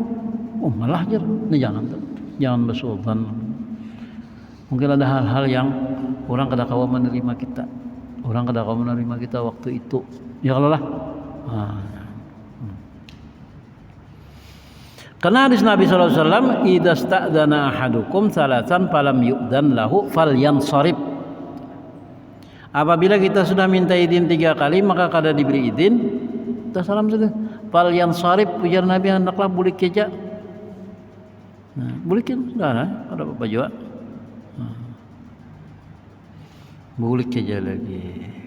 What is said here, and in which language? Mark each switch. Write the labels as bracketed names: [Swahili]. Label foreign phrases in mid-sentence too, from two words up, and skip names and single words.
[Banjar] Oh malah jar. Nah, jangan bersuudzon. Mungkin ada hal-hal yang orang kada kawa menerima kita. Orang kada kawa menerima kita waktu itu. Ya kalau lah. Karena hadis Nabi [Arabic] صلى الله عليه وسلم، "إذا استأذن أحدكم ثلاثا فلم يؤذن له فلينصرف." [Banjar] Apabila kita sudah minta izin 3 kali maka kada diberi izin, kita salam saja. Falyansarif, ujar Nabi, hendaklah bulik saja. Nah, bulikin sudah ada apa juga. Bulik saja lagi.